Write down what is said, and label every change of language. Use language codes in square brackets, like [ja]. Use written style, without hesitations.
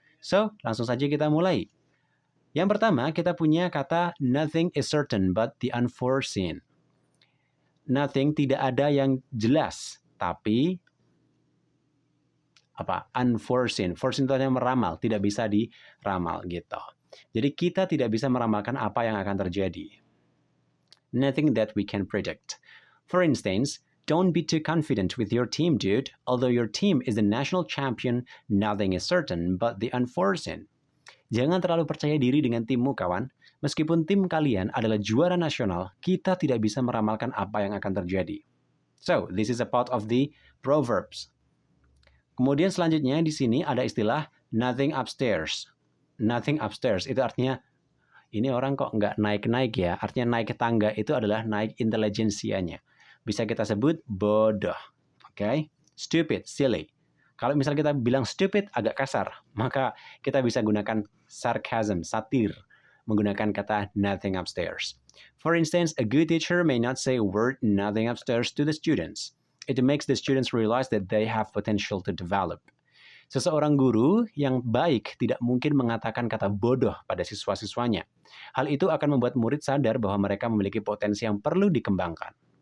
[id] So, langsung saja kita mulai. Yang pertama, kita punya kata [en] nothing is certain but the unforeseen. [id] Nothing, tidak ada yang jelas, tapi unforeseen. Foreseen itu artinya meramal, tidak bisa diramal gitu. Jadi kita tidak bisa meramalkan apa yang akan terjadi. [en] Nothing that we can predict. For instance, don't be too confident with your team, dude. Although your team is the national champion, nothing is certain but the unforeseen. [id] Jangan terlalu percaya diri dengan timmu, kawan. Meskipun tim kalian adalah juara nasional, kita tidak bisa meramalkan apa yang akan terjadi. [en] So, this is a part of the proverbs. [id] Kemudian selanjutnya di sini ada istilah [en] nothing upstairs. Nothing upstairs [id] itu artinya ini orang kok nggak naik-naik ya. Artinya naik ke tangga itu adalah naik intelijensianya. Bisa kita sebut bodoh. Oke? [en] Stupid, silly. [id] Kalau misal kita bilang stupid agak kasar, maka kita bisa gunakan sarcasm, satir, menggunakan kata [en] nothing upstairs. For instance, a good teacher may not say a word nothing upstairs to the students. It makes the students realize that they have potential to develop. [id] Seseorang guru yang baik tidak mungkin mengatakan kata bodoh pada siswa-siswanya. Hal itu akan membuat murid sadar bahwa mereka memiliki potensi yang perlu dikembangkan.